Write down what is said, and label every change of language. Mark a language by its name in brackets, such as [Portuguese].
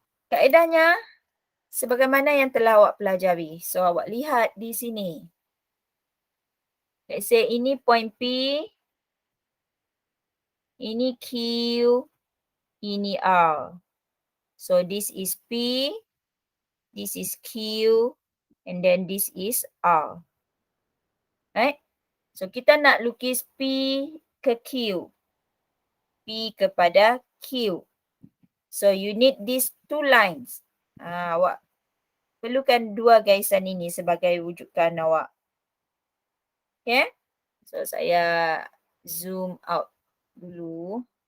[Malay] Kaedahnya sebagaimana yang telah awak pelajari. So, awak lihat di sini. [English] Let's say [Malay] ini point P, ini Q, ini R. [English] So, this is P, this is Q, and then this is R. Right? [Malay] So, kita nak lukis P ke Q. P kepada Q. [English] So, you need these two lines. [Malay] Awak perlukan dua garisan ini sebagai wujudan awak. Okay? So, saya zoom out dulu.